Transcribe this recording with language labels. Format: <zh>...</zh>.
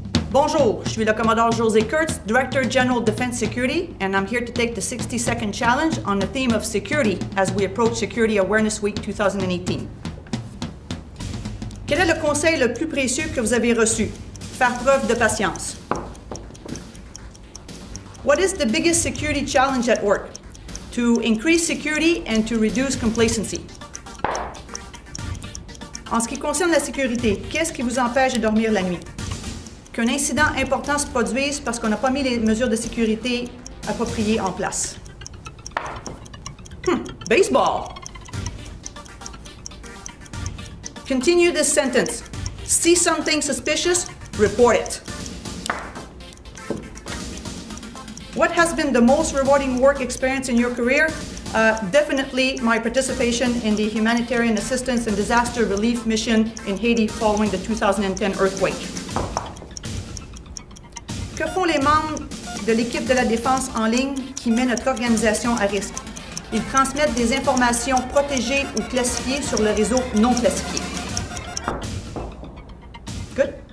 <fr>Bonjour, je suis le commodore</fr> <en>Josée Kurtz, Director General Defense Security, and I'm here to take the 60-second challenge on the theme of security as we approach Security Awareness Week 2018.</en> <fr>Quel est le conseil le plus précieux que vous avez reçu? Faire preuve de patience.</fr> <en>What is the biggest security challenge at work? To increase security and to reduce complacency.</en> <fr>En ce qui concerne la sécurité, qu'est-ce qui vous empêche de dormir la nuit? Qu'un incident important se produise parce qu'on n'a pas mis les mesures de sécurité appropriées en place.</fr> <en>Baseball. Continue this sentence. See something suspicious, report it. What has been the most rewarding work experience in your career? Definitely my participation in the humanitarian assistance and disaster relief mission in Haiti following the 2010 earthquake.</en> <fr>Que font les membres de l'équipe de la défense en ligne qui met notre organisation à risque? Ils transmettent des informations protégées ou classifiées sur le réseau non classifié.</fr> <en>Good?</en>